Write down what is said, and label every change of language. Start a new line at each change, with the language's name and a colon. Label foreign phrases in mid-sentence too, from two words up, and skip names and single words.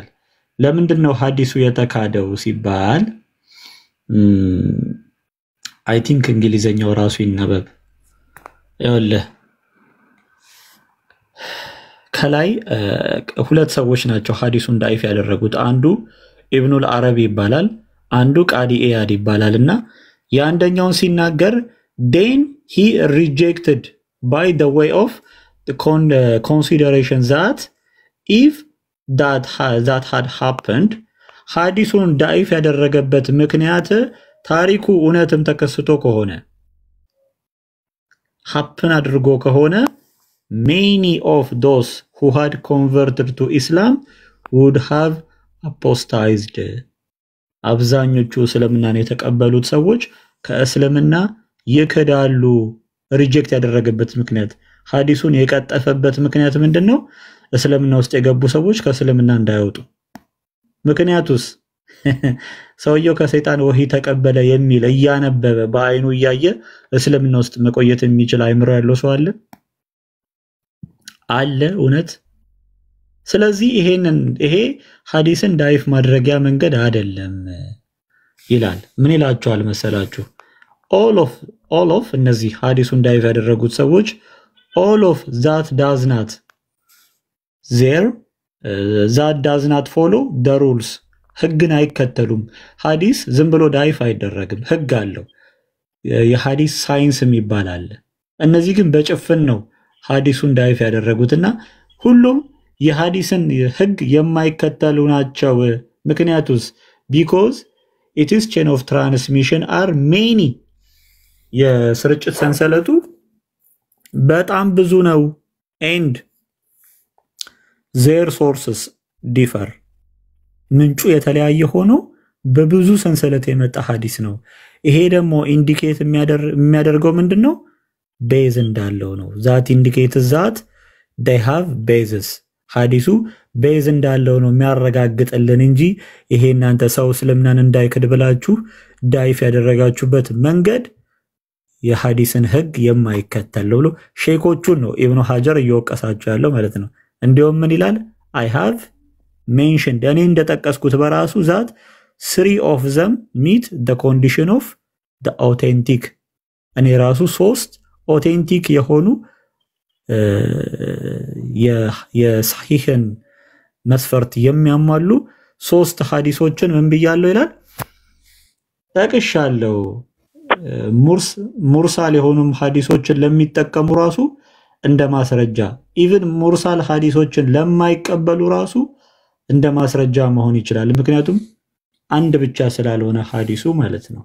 Amharic: ለምንድነው ሐዲሱ የተካደው ሲባል
English: I think
Amharic: እንግሊዘኛው ራሱ ይነበብ ይኸውልህ ከላይ ሁለት ሰዎች ናቸው ሐዲሱን ዳኢፍ ያደረጉት። አንዱ ኢብኑል አረቢ ይባላል፣ አንዱ ቃዲ ኢያድ ይባላልና የአንደኛውን ሲናገር
English: then he rejected by the way of the consideration that if that had happened
Amharic: ሐዲሱን ዳኢፍ ያደረገበት ምክንያት ታሪኩ እውነትም ተከስቶ ከሆነ
English: happen
Amharic: አድርጎ ከሆነ
English: many of those who had converted to Islam would have apostatized.
Amharic: አብዛኞቹ እስልምናን የተቀበሉት ሰዎች ከእስልምና ይከዳሉ። ሪጀክት ያደረገበት ምክንያት ሐዲሱን የቀጠፈበት ምክንያት ምንድነው? እስልምና ውስጥ የገቡ ሰዎች ከእስልምና እንዳይወጡ። ምክንያቱስ ሰውየው ከሰይጣን ወህይ ተቀበለ የሚል እያነበበ በአይኑ እያየ እስልምና ውስጥ መቆየት የሚችል አይምሮ ያለው ሰው አለ እውነት? ስለዚህ ይሄ ሐዲስን ዳኢፍ ማድረጊያ መንገድ አይደለም። ይላል። ምን ይላችኋል መሰላችሁ?
English: all of
Amharic: እነዚህ ሐዲሱን ዳይቭ ያደረጉት ሰዎች
English: all of that does not follow the rules
Amharic: ህግን አይከተሉም። ሐዲስ ዝም ብሎ ዳይቭ አይደረግም፣ ህግ አለው። የሐዲስ ሳይንስ የሚባል አለ። እነዚህ ግን በጭፍን ነው ሐዲሱን ዳይቭ ያደረጉትና ሁሉም የሐዲስን ህግ የማይከተሉ ናቸው። ምክንያቱስ
English: because its chain of transmission are many
Amharic: የስርጭት ሰንሰለቱ በጣም ብዙ ነው
English: and their sources differ
Amharic: ምንጩ የተለያየ ሆኖ በብዙ ሰንሰለት የመጣ ሐዲስ ነው። ይሄ ደግሞ ኢንዲኬት የሚያደርገው ምንድነው? ቤዝ እንዳለው ነው።
English: that indicates that they have bases
Amharic: ሐዲሱ ቤዝ እንዳለው ነው የሚያረጋግጥልን እንጂ ይሄ እናንተ ሰው እስልምናን እንዳይክድ ብላችሁ ዳይፍ ያደረጋችሁበት መንገድ የሐዲስን ህግ የማይከተል ብሎ ሼኮቹን ነው ኢብኑ ሐጀር እየወቀሳቸው ያለው ማለት ነው። እንዲያውም ምን ይላል?
English: I have mentioned
Amharic: እኔ እንደጠቀስኩት በራሱ ዛት
English: 3 of them meet the condition of the authentic
Amharic: እኔ ራሱ 3 authentic የሆኑ የሰሂህን መስፈርት የሚያሟሉ 3 ሐዲሶችን ምን ብያለሁ ይላል ጠቅሻለሁ። ሙርሳል የሆኑም ሐዲሶችን ለሚጠቀሙ ራሱ እንደ ማስረጃ ኢቭን ሙርሳል ሐዲሶችን ለማይቀበሉ ራሱ እንደ ማስረጃ መሆን ይችላል። ምክንያቱም አንድ ብቻ ስላልሆነ ሐዲሱ ማለት ነው።